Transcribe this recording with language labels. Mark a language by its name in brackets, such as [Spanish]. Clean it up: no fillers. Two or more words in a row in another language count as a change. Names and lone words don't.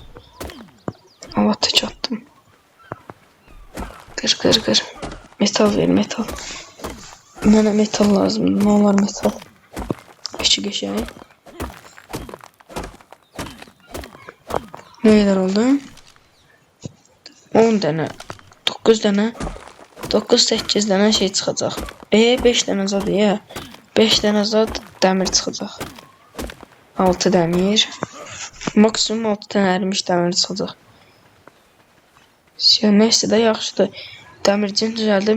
[Turkish] Allah tek attım. Kır. Metal ver, metal. Bana metal lazım. Ne olur metal. Küçük eşyayı. Neler oldu? [Azerbaijani] 10 dənə. 9 dənə. 9-8 dənə şey çıxacaq. 5 dənə zad ya. 5 dənə zad dəmir çıxacaq. 6 dəmir. Maksimum 6 dənə ərimiş dəmir çıxacaq. Neyse də yaxşıdır. Dəmircini düzəldim.